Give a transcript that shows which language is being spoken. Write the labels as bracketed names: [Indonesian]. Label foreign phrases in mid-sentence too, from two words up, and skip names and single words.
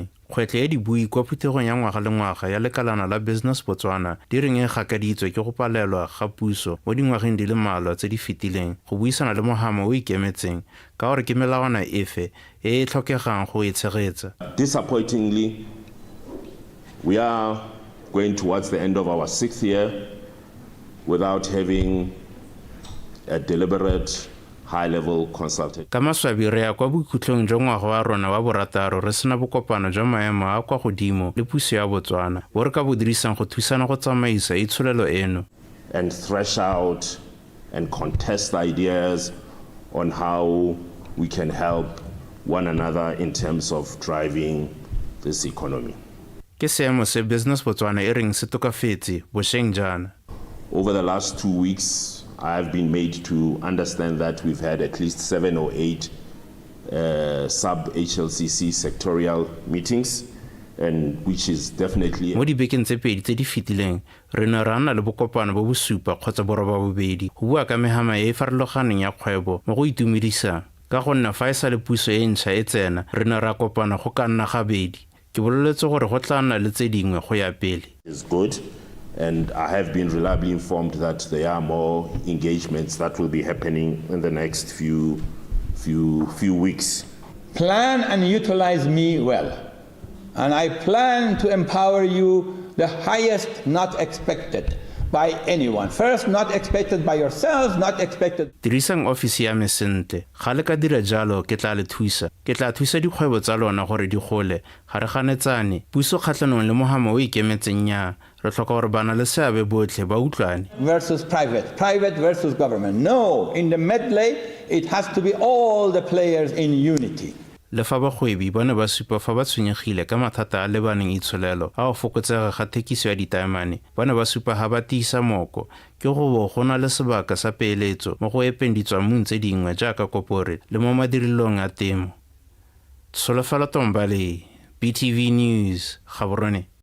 [Tswana] Kgwetlho ya dibui kwa phuthegong ya ngwaga le ngwaga ya lekalana la Business Botswana di reng e gakaditswe ke go palelwa ga puso mo dingwageng di le mmalwa tse di fetileng go buisana le mohama o ikemetseng ka gore ke melawana efe e e tlhokegang go e tshegetsa. [English] Disappointingly, we are going towards the end of our 6th year without having a deliberate high-level consultation. [Tswana] Ka maswabi re ya kwa bokhutlong jwa ngwaga wa rona wa borataro re sena bokopano jwa maemo a kwa godimo le puso ya Botswana bo re ka bo dirisang go thusana go tsamaisa itsholelo eno. [English] And thresh out and contest ideas on how we can help one another in terms of driving this economy. [Tswana] Ke seemo se Business Botswana e reng se tokafetse bosheng jana. [English] Over the last 2 weeks, I have been made to understand that we've had at least 7 or 8 sub-HLCC sectorial meetings, and which is definitely... [Tswana] Mo dibekeng tse pedi tse di fetileng, re ne ra nna le bokopano bo bo supa kgotsa boroba bobedi go bua ka mehama e e farologaneng ya kgwebo mo go itumedisang. Ka go nna fa e sa le puso e ntšha e tsena, re ne ra kopana go ka nna gabedi. Ke boleletse gore go tla nna le tse dingwe go ya pele. [English] Is good. And I have been reliably informed that there are more engagements that will be happening in the next few weeks. Plan and utilize me well. And I plan to empower you the highest not expected by anyone. First, not expected by yourselves, not expected. [Tswana] Dirisang ofisi ya me sentle. Ga le ka dira jalo ke tla le thusa. Ke tla thusa dikgwebo tsa lona gore di gole. Ga re ganetsane. Puso kgatlhanong le mohama o ikemetseng nya. Re tlhoka gore bana le seabe botlhe ba utlwane. [English] Versus private versus government. No, in the medley, it has to be all the players in unity. [Tswana] Le fa bagwebi ba ne ba supa fa ba tshwenyegile ka mathata a lebaneng itsholelo a go fokotsega ga thekiso ya ditaemane ba ne ba supa ga ba tiisa moko ke go bo go na le sebaka sa peeletso mo go epeng ditswamong tse dingwe jaaka kopore le mo madirilong a temo. Solofela Tombale, BTV News, Gaborone.